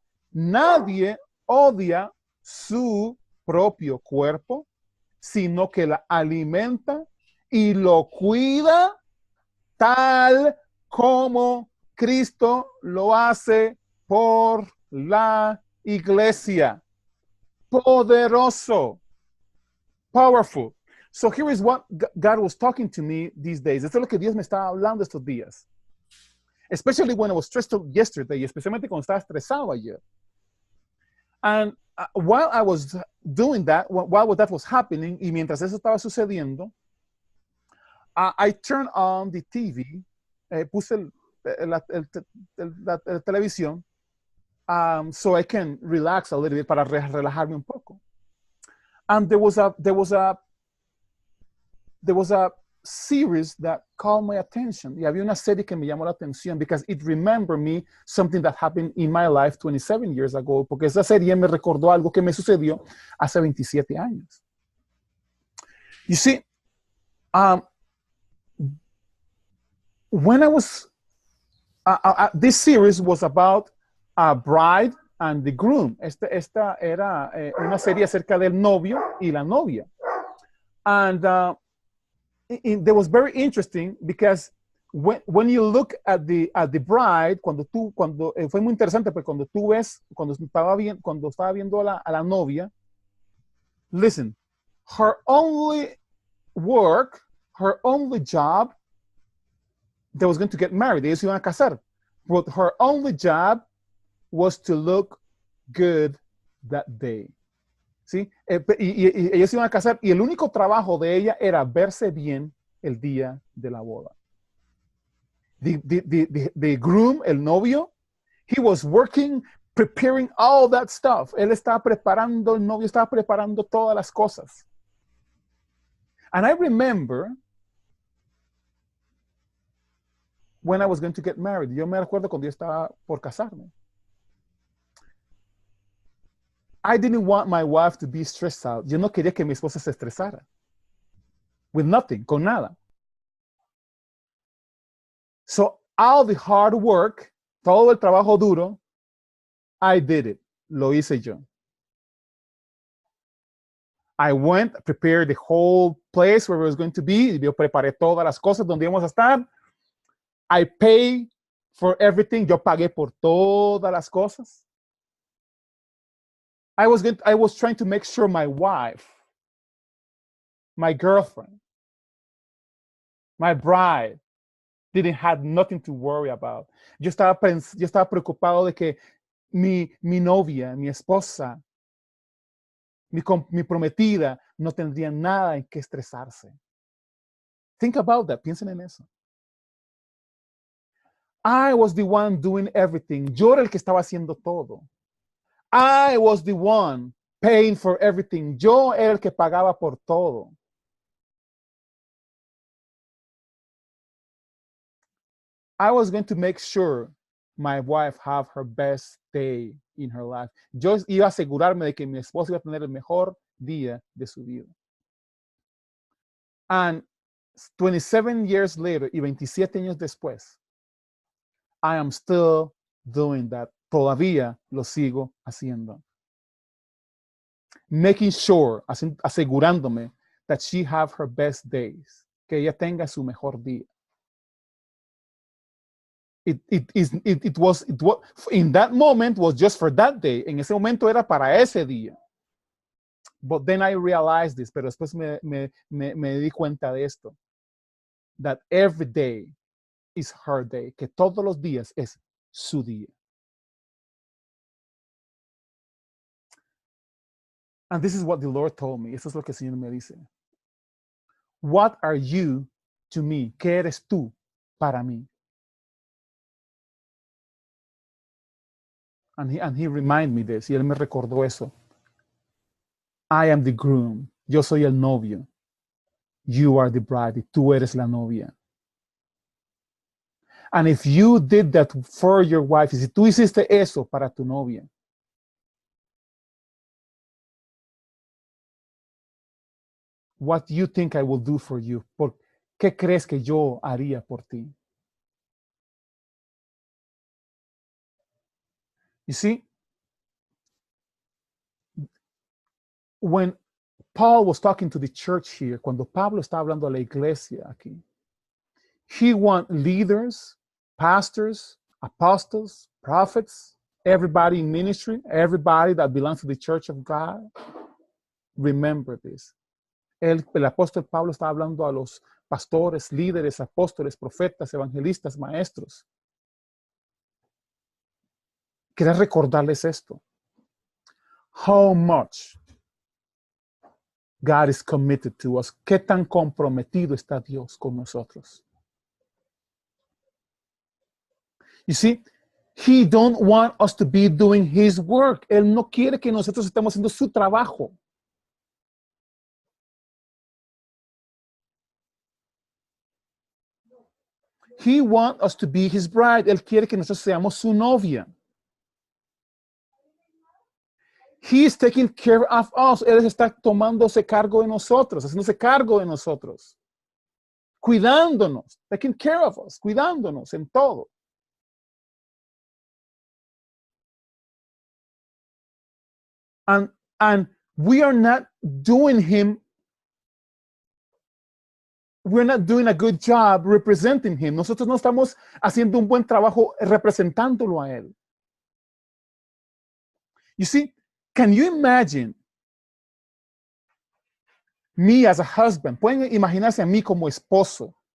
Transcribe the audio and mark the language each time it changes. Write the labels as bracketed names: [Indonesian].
[Spanish] Nadie odia su propio cuerpo, sino que la alimenta y lo cuida tal como Cristo lo hace por la iglesia. Poderoso. [English] Powerful. So here is what God was talking to me these days. [Spanish] Esto es lo que Dios me estaba hablando estos días. [English] Especially when I was stressed yesterday, [Spanish] especialmente cuando estaba estresado ayer. [English] And while I was doing that, while that was happening, [Spanish] y mientras eso estaba sucediendo, [English] I turned on the TV, [Spanish] puse la televisión, [English] so I can relax a little bit, [Spanish] para relajarme un poco. [English] And there was a series that called my attention. [Spanish] Y había una serie que me llamó la atención [English] because it remembered me something that happened in my life 27 years ago, [Spanish] porque esa serie me recordó algo que me sucedió hace 27 años. [English] You see, when I was, this series was about a bride and the groom. [Spanish] Esta era una serie acerca del novio y la novia. [English] And that was very interesting because when you look at the bride, [Spanish] fue muy interesante, porque cuando tú ves, cuando estaba viendo a la novia, [English] listen, her only work, her only job, they was going to get married. [Spanish] Ellos iban a casar. [English] But her only job was to look good that day. [Spanish] ¿Sí? Y ellos iban a casar y el único trabajo de ella era verse bien el día de la boda. [English] The groom, [Spanish] el novio, [English] he was working, preparing all that stuff. [Spanish] Él estaba preparando, el novio estaba preparando todas las cosas. [English] And I remember when I was going to get married. [Spanish] Yo me recuerdo cuando yo estaba por casarme. [English] I didn't want my wife to be stressed out. [Spanish] Yo no quería que mi esposa se estresara. [English] With nothing, [Spanish] con nada. [English] So all the hard work, [Spanish] todo el trabajo duro, [English] I did it. [Spanish] Lo hice yo. [English] I went, prepared the whole place where it was going to be. [Spanish] Yo preparé todas las cosas donde íbamos a estar. [English] I paid for everything. [Spanish] Yo pagué por todas las cosas. [English] I was trying to make sure my wife, my girlfriend, my bride didn't have nothing to worry about. [Spanish] Yo estaba preocupado de que mi novia, mi esposa, mi prometida no tendría nada en que estresarse. [English] Think about that. [Spanish] Piensen en eso. [English] I was the one doing everything. [Spanish] Yo era el que estaba haciendo todo. [English] I was the one paying for everything. [Spanish] Yo era el que pagaba por todo. [English] I was going to make sure my wife have her best day in her life. [Spanish] Yo iba a asegurarme de que mi esposa iba a tener el mejor día de su vida. [English] And 27 years later, [Spanish] y 27 años después, [English] I am still doing that. [Spanish] Todavía lo sigo haciendo. [English] Making sure, [Spanish] asegurándome [English] that she have her best days, [Spanish] que ella tenga su mejor día. [English] It was in that moment was just for that day. [Spanish] En ese momento era para ese día. [English] But then I realized this, [Spanish] pero después me di cuenta de esto. [English] That every day is her day, [Spanish] que todos los días es su día. [English] And this is what the Lord told me. [Spanish] Eso es lo que el Señor me dice. [English] What are you to me? [Spanish] ¿Qué eres tú para mí? [English] And he reminded me this. [Spanish] Y él me recordó eso. [English] I am the groom. [Spanish] Yo soy el novio. [English] You are the bride. [Spanish] Tú eres la novia. [English] And if you did that for your wife, [Spanish] y si tú hiciste eso para tu novia, [English] what do you think I will do for you? [Spanish] ¿Qué crees que yo haría por ti? [English] You see, when Paul was talking to the church here, [Spanish] cuando Pablo está hablando a la iglesia aquí, [English] He wants leaders, pastors, apostles, prophets, everybody in ministry, everybody that belongs to the church of God. Remember this. [Spanish] El apóstol Pablo está hablando a los pastores, líderes, apóstoles, profetas, evangelistas, maestros. Quería recordarles esto. [English] How much God is committed to us. [Spanish] Qué tan comprometido está Dios con nosotros. [English] You see, He don't want us to be doing His work. [Spanish] Él no quiere que nosotros estemos haciendo su trabajo. [English] He wants us to be His bride. [Spanish] Él quiere que nosotros seamos su novia. [English] He is taking care of us. [Spanish] Él está tomándose cargo de nosotros, haciéndose cargo de nosotros. Cuidándonos, [English] taking care of us, [Spanish] cuidándonos en todo. [English] And we are not doing Him, we're not doing a good job representing Him. [Spanish] Nosotros no estamos haciendo un buen trabajo representándolo a Él. [English] You see, can you imagine me as a husband? [Spanish] Pueden imaginarse a mí como esposo.